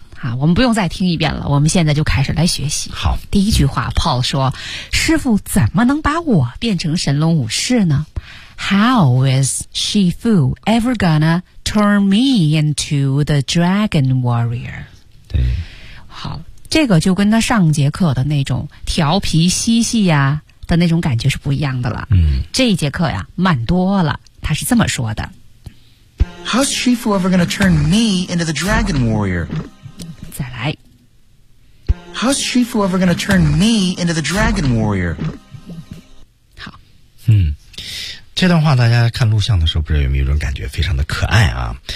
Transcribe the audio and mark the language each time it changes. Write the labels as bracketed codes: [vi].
[zh] 啊，我们不用再听一遍了，我们现在就开始来学习。好。第一句话 Paul 说，师父怎么能把我变成神龙武士呢？ [en] How is Shifu ever gonna turn me into the dragon warrior? [zh] 对，好，这个就跟他上节课的那种调皮嬉戏呀、啊、的那种感觉是不一样的了。嗯，这一节课呀慢多了，他是这么说的。 [en] How's Shifu ever gonna turn me into the dragon warrior? [zh] 再来。 [en] How's Shifu ever gonna turn me into the dragon warrior? [zh] 好。嗯。这段话大家看录像的时候不知道有没有一种感觉非常的可爱啊。